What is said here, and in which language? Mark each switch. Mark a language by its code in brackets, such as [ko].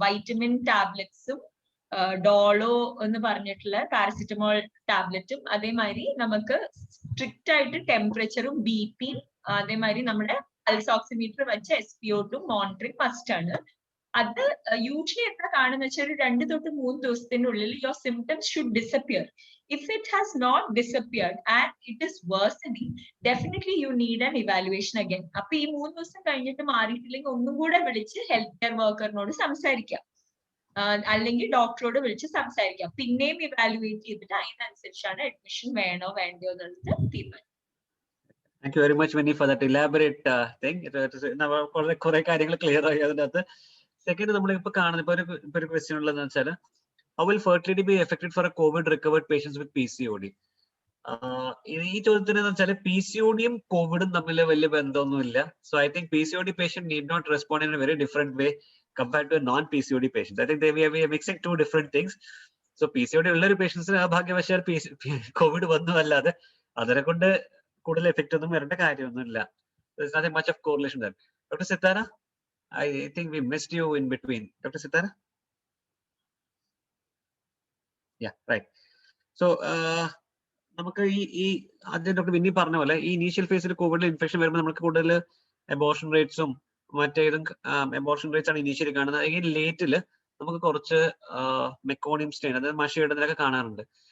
[ml] Vitamin ടാബ്ലറ്റ്സും Dolo എന്ന് പറഞ്ഞിട്ടുള്ള paracetamol ടാബ്ലറ്റും, അതേമാതിരി നമുക്ക് സ്ട്രിക്റ്റ് ആയിട്ട് ടെമ്പറേച്ചറും ബിപിയും, അതേമാതിരി നമ്മുടെ പൾസ് ഓക്സിമീറ്റർ വെച്ച് SpO2 മോണിറ്ററിംഗ് മസ്റ്റ് ആണ്. അത് യൂഷ്വലി എത്ര കാണുന്ന വെച്ചാൽ ഒരു 2 to 3 ദിവസത്തിനുള്ളിൽ [en] Your symptoms should disappear. If it has not disappeared and it is worsening, definitely you need an evaluation again. [ml] അപ്പൊ ഈ 3 ദിവസം കഴിഞ്ഞിട്ട് മാറിയിട്ടില്ലെങ്കിൽ ഒന്നും കൂടെ വിളിച്ച് ഹെൽത്ത് കെയർ വർക്കറിനോട് സംസാരിക്കാം, അല്ലെങ്കിൽ ഡോക്ടറോട് വിളിച്ച് സംസാരിക്കാം. പിന്നെയും ഇവാലുവേറ്റ് ചെയ്തിട്ട് അതിനനുസരിച്ചാണ് അഡ്മിഷൻ വേണോ വേണ്ടയോ എന്നുള്ളത് തീരുമാനം. [en] Thank you very much, Vinny, for that elaborate thing. [ml] കുറെ കാര്യങ്ങൾ ക്ലിയർ ആയി അതിനകത്ത്. സെക്കൻഡ്, നമ്മൾ ഇപ്പൊ കാണുന്ന ഇപ്പൊ ഒരു ക്വസ്റ്റ്യൻ ഉള്ളതെന്ന് വെച്ചാൽ [en] how will fertility be affected for a COVID recovered patients with PCOD? [ml] ഈ ചോദ്യത്തിന് എന്ന് വെച്ചാൽ PCODയും കോവിഡും തമ്മിൽ വലിയ ബന്ധമൊന്നുമില്ല. [en] So I think PCOD patient need not respond in a very different way compared to a non-PCOD patient. I think we are mixing two different things. [ml] So PCOD ഉള്ള ഒരു പേഷ്യൻസിന് ഭാഗ്യവശാൽ കോവിഡ് വന്നു, അല്ലാതെ അതിനെ കൊണ്ട് കൂടുതൽ എഫക്റ്റ് ഒന്നും വരേണ്ട കാര്യമൊന്നുമില്ല. [en] There's nothing much of correlation there. Dr. Sitara, I think we missed you in between. Dr. Sitara? Yeah, right. [ml] So നമുക്ക് ഈ ആദ്യം ഡോക്ടർ വിന്നി പറഞ്ഞ പോലെ ഈ ഇനീഷ്യൽ ഫേസിൽ കോവിഡിൽ ഇൻഫെക്ഷൻ വരുമ്പോൾ നമുക്ക് കൂടുതൽ അബോർഷൻ റേറ്റ്സും മറ്റേതും അബോർഷൻ റേറ്റ്സ് ആണ് ഇനീഷ്യലി കാണുന്നത്. ഈ ലേറ്റിൽ നമുക്ക് കുറച്ച് മെക്കോണിയം സ്റ്റെയിൻ, അതായത് മഷിയിടുന്നതിലൊക്കെ കാണാറുണ്ട്.